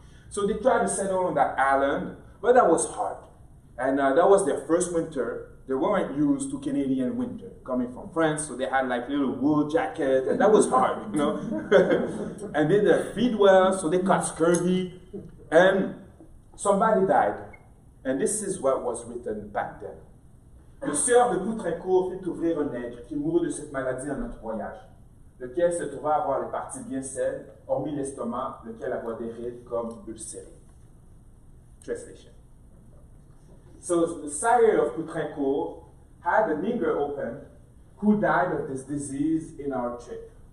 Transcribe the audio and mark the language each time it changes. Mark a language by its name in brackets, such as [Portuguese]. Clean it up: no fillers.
[English] So they tried to settle on that island, but that was hard. And that was their first winter. They weren't used to Canadian winter, coming from France, so they had like little wool jackets, and that was hard, you know. And they didn't feed well, so they caught scurvy, and somebody died. And this is what was written back then. [French] Le sieur de Coutrincourt fit ouvrir un nègre qui mourut de cette maladie en notre voyage, lequel se trouva avoir les parties bien saines, hormis l'estomac, lequel avait des rides comme ulcéré. [English] Translation. So the sire of Coutrincourt had a nigger open who died of this disease in our trip.